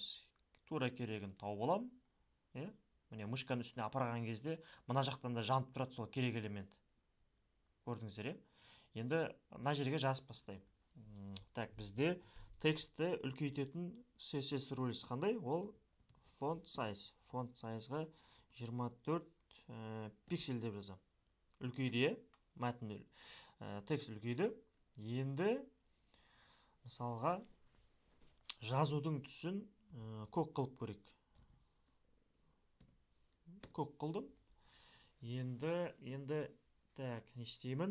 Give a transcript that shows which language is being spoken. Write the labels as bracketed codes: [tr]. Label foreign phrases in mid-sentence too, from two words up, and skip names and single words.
[kk] Тура керегін тауып алам. Міне мышканың үстіне апарған кезде мына жақтан да жанып тұрады сол керек элемент. Көрдіңіздер, Енді мына жерге жазып бастаймын. Так, бізде текстті үлкейтетін [en] CSS rules [kk] қандай? Ол [en] font size. [kk] Font sizeға 24 пиксель деп жазам. Үлкейді, мәтін текст үлкейді. Енді мысалға жазудың түсін көк қылып көрейік. Көк қылдым. Енді так, не істеймін?